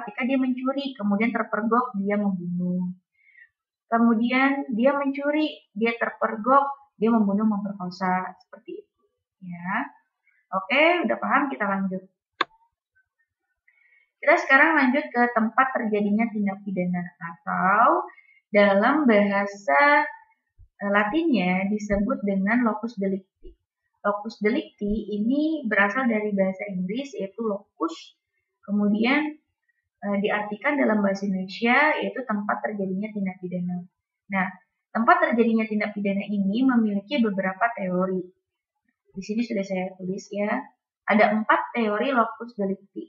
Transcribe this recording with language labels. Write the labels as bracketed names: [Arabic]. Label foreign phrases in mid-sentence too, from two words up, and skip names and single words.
[Indonesian] Ketika dia mencuri, kemudian terpergok, dia membunuh. Kemudian dia mencuri, dia terpergok, dia membunuh, memperkosa. Seperti itu. Ya. Oke, udah paham? Kita lanjut. Kita sekarang lanjut ke tempat terjadinya tindak pidana atau dalam bahasa Latinnya disebut dengan [Latin] locus delicti. Locus delicti [Indonesian] ini berasal dari bahasa Inggris yaitu locus, kemudian diartikan dalam bahasa Indonesia yaitu tempat terjadinya tindak pidana. Nah, tempat terjadinya tindak pidana ini memiliki beberapa teori. Di sini sudah saya tulis ya. Ada 4 teori [Latin] locus delicti.